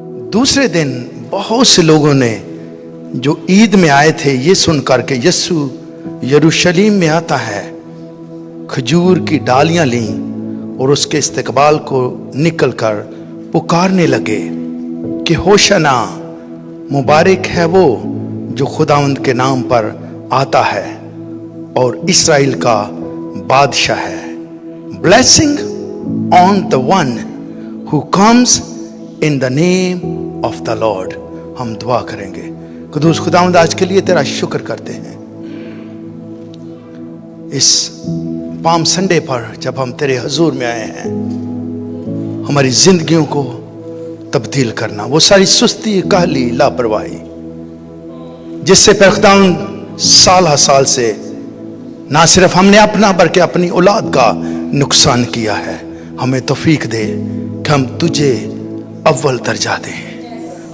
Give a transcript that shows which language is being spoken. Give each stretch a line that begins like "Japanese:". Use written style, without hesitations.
Hindi: दूसरे दिन बहुत से लोगों ने जो ईद में आए थे ये सुनकर के यीशु यरूशलेम में आता है, खजूर की डालियां लीं और उसके इस्तकबाल को निकलकर पुकारने लगे कि होशना, मुबारक है वो जो खुदावंद के नाम पर आता है और इस्राएल का बादशाह है।
English: Blessing on the one who comes in the name of the Lord।
Hindi: हम दुआ करेंगे। कुदूस खुदावंद, आज के लिए तेरा शुक्र करते हैं। इस पाम संडे पर जब हम तेरे हजूर में आए हैं, हमारी जिंदगियों को तब्दील करना, वो सारी सुस्ती, काहली, लापरवाही जिससे पर खुदावंद साल साल से ना सिर्फ हमने अपना बल्कि अपनी औलाद का नुकसान किया है, हमें तौफीक दे कि हम तुझे अव्वल दर्जा दें।